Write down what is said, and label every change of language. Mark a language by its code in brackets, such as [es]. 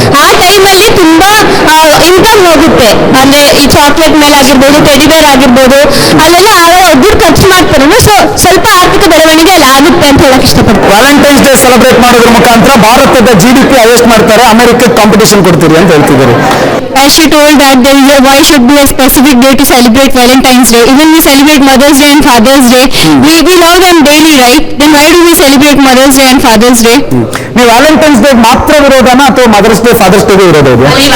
[kn] ಆ ಟೈಮಲ್ಲಿ ತುಂಬಾ ಇನ್ಕಮ್ ಹೋಗುತ್ತೆ, ಅಂದ್ರೆ ಈ ಚಾಕ್ಲೇಟ್ ಮೇಲೆ ಆಗಿರ್ಬೋದು, ಟೆಡಿ ಬೇರ್ ಆಗಿರ್ಬೋದು, ಅಲ್ಲೆಲ್ಲ ಒಬ್ಬರು ಖರ್ಚು ಮಾಡ್ತಾರೆ. ಸೊ ಸ್ವಲ್ಪ ಆರ್ಥಿಕ ಬೆಳವಣಿಗೆ ಅಲ್ಲಿ ಆಗುತ್ತೆ ಅಂತ ಹೇಳಕ್ ಇಷ್ಟಪಡ್ತೀನಿ. ವ್ಯಾಲೆಂಟೈನ್ಸ್ ಡೇ ಸೆಲೆಬ್ರೇಟ್ ಮಾಡೋದ್ರ ಮುಖಾಂತರ ಭಾರತದ GDP ಹೈಯೆಸ್ಟ್ ಮಾಡ್ತಾರೆ, ಅಮೆರಿಕಕ್ಕೆ ಕಾಂಪಿಟೇಷನ್ ಕೊಡ್ತೀರಿ ಅಂತ ಹೇಳ್ತಿದ್ದಾರೆ. [en] As she told that why should be a specific day to celebrate Valentine's Day? Even we celebrate Mother's Day and Father's Day. We love them daily, right? Then why do we celebrate Mother's Day and Father's Day? [kn] ನೀವು Valentine's day ಮಾತ್ರ ವಿರೋಧನ ಅಥವಾ mother's day fathers ಡೇಗೆ ವಿರೋಧ ಇದೆಯಾ?